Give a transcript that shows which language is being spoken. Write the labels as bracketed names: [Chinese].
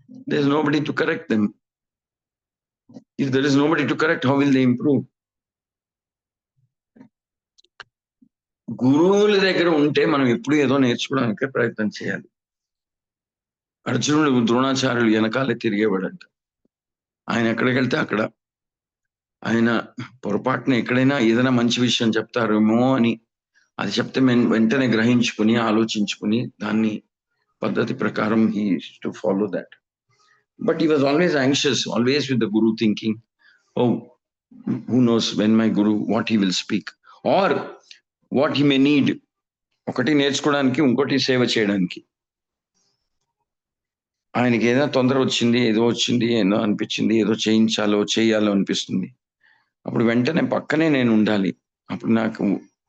[English] There is nobody to correct them. If there is nobody to correct, how will they improve? [Telugu] గురువుల దగ్గర ఉంటే మనం ఎప్పుడు ఏదో నేర్చుకోవడానికి ప్రయత్నం చేయాలి. అర్జునుడు ద్రోణాచార్యులు వెనకాలే తిరిగేవాడంట. ఆయన ఎక్కడికి వెళ్తే అక్కడ, ఆయన పొరపాటున ఎక్కడైనా ఏదైనా మంచి విషయం చెప్తారేమో అని అది చెప్తే వెంటనే గ్రహించుకుని, ఆలోచించుకుని, దాన్ని పద్ధతి ప్రకారం [English] he used to follow that. But he was always anxious, always with the guru thinking, oh, who knows when my guru, what he will speak or what he may need. [Telugu] ఒకటి నేర్చుకోవడానికి, ఇంకోటి సేవ చేయడానికి. ఆయనకి ఏదో తొందర వచ్చింది, ఏదో అనిపించింది, ఏదో చేయాలో అనిపిస్తుంది. అప్పుడు వెంటనే పక్కనే నేను ఉండాలి. అప్పుడు నాకు